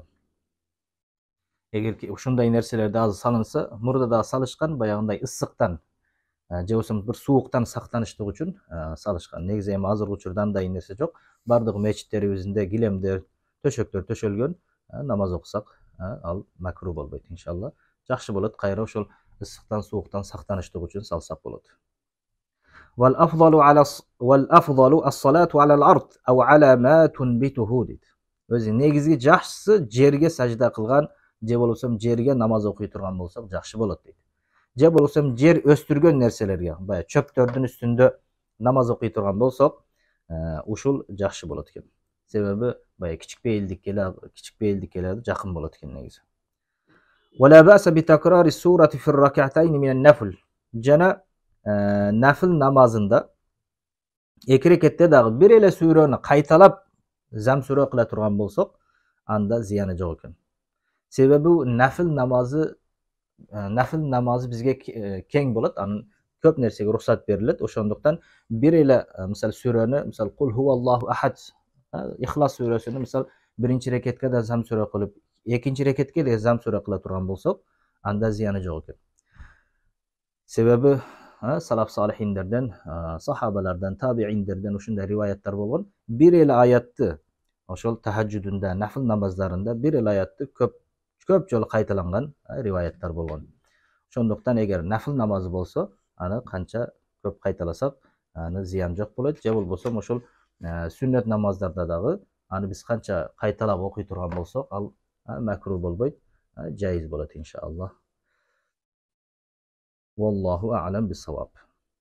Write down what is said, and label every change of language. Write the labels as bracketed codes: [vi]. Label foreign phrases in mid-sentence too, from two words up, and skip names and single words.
[ky] Эгер ушундай нерселерди азыр салынса, мурда дагы салышкан, баягындай ысыктан же болбосо бир сууктан сактаныштык үчүн салышкан. Негизи эми азыркы учурда андай нерсе жок. Бардык мечиттерибизде килемдер, төшөктөр төшөлгөн. Намаз окусак, ал макруh болбойт иншалла. Жакшы болот, кайра ошол ысыктан сууктан сактаныштык үчүн салсак болот. [ar] والأفضل الصلاة على الأرض أو على ما تنبته дейт. [ky] Өзү негизги жакшысы жерге сажда кылган, же болбосо жерге намаз окуй турган болсок жакшы болот дейт. Же болбосо жер өстүргөн нерселерге, бая чөптөрдүн үстүндө намаз окуй турган болсок, ушул жакшы болот экен. Себеби бая кичик бейилдикке жакын болот экен негизи. [ar] ولا بأس بتكرار السورة في الركعتين من النفل. [ky] Жана нафил намазында эки рекетте дагы бир эле сүрөнү кайталап зам сүрө кыла турган болсок, анда зыяны жок экен. Себеби нафил намазы бизге кең болот, анын көп нерсеге уруксат берилет. Ошондуктан бир эле мисал сүрөнү, мисал [ar] قل هو الله أحد, [ky] Ихлас сүрөсүнү мисал биринчи рекетке да зам сүрө кылып, экинчи рекетке эле зам сүрө кыла турган болсок, анда зыяны жок экен. Себеби салаф салихиндерден, сахабалардан, табииндерден ушундай риваяттар болгон. Бир эле аятты ошол тахажжудунда, нафил намаздарында бир эле аятты көп жолу кайталанган риваяттар болгон. Ошондуктан эгер нафил намазы болсо, аны канча көп кайталасак, аны зыян жок болот. Же болбосо ошол сүннет намаздарда дагы аны биз канча кайталап окуй турган болсок, ал макруh болбойт, жайыз болот иншаллах. [ar] والله أعلم بالصواب.